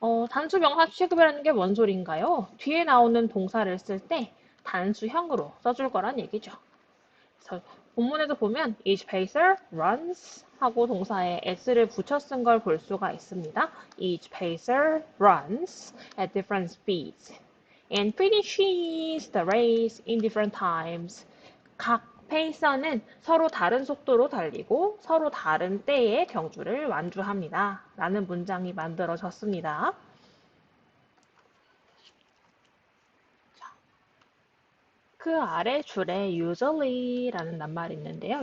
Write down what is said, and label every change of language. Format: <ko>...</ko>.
<ko>단수 명사 취급이라는 게 뭔 소린가요? 뒤에 나오는 동사를 쓸 때 단수형으로 써줄 거란 얘기죠. 그래서 본문에도 보면</ko> <en>each pacer runs</en> <ko>하고 동사에 s를 붙여 쓴 걸 볼 수가 있습니다.</ko> <en>Each pacer runs at different speeds and finishes the race in different times.</en> <ko>각 페이서는 서로 다른 속도로 달리고 서로 다른 때에 경주를 완주합니다. 라는 문장이 만들어졌습니다. 그 아래 줄에 usually라는 낱말이 있는데요.</ko>